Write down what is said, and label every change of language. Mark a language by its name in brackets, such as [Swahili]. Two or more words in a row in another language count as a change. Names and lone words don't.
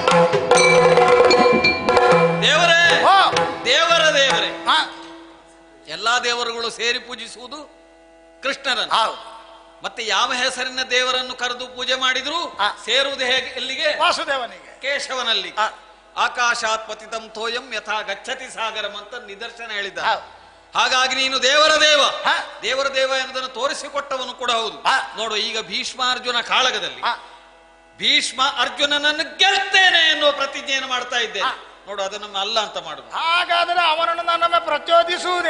[Kannada] ದೇವರೇ, ದೇವರ ದೇವರೇ, ಎಲ್ಲಾ ದೇವರುಗಳು ಸೇರಿ ಪೂಜಿಸುವುದು ಕೃಷ್ಣರನ್ನು. ಮತ್ತೆ ಯಾವ ಹೆಸರಿನ ದೇವರನ್ನು ಕರೆದು ಪೂಜೆ ಮಾಡಿದ್ರು ಸೇರುವುದು ಹೇಗೆ? ಎಲ್ಲಿಗೆ? ವಾಸುದೇವನಿಗೆ, ಕೇಶವನಲ್ಲಿ. [Sanskrit] ಆಕಾಶಾತ್ ಪತಿತಂ ತೋಯಂ ಯಥಾ ಗಚ್ಚತಿ ಸಾಗರಂ [Kannada] ಅಂತ ನಿದರ್ಶನ ಹೇಳಿದ್ದ. ಹಾಗಾಗಿ ನೀನು ದೇವರ ದೇವ, ದೇವರ ದೇವ ಎನ್ನುವುದನ್ನು ತೋರಿಸಿಕೊಟ್ಟವನು ಕೂಡ ಹೌದು. ನೋಡು, ಈಗ ಭೀಷ್ಮಾರ್ಜುನ ಕಾಳಗದಲ್ಲಿ ಭೀಷ್ಮ ಅರ್ಜುನನನ್ನು ಗೆಲ್ತೇನೆ ಎನ್ನುವ ಪ್ರತಿಜ್ಞೆಯನ್ನು ಮಾಡ್ತಾ ಇದ್ದೇನೆ. ನೋಡು, ಅದನ್ನು ಅಲ್ಲ ಅಂತ ಮಾಡುದು. ಹಾಗಾದ್ರೆ ಅವನನ್ನು ನನ್ನನ್ನು ಪ್ರಚೋದಿಸುವುದೇ.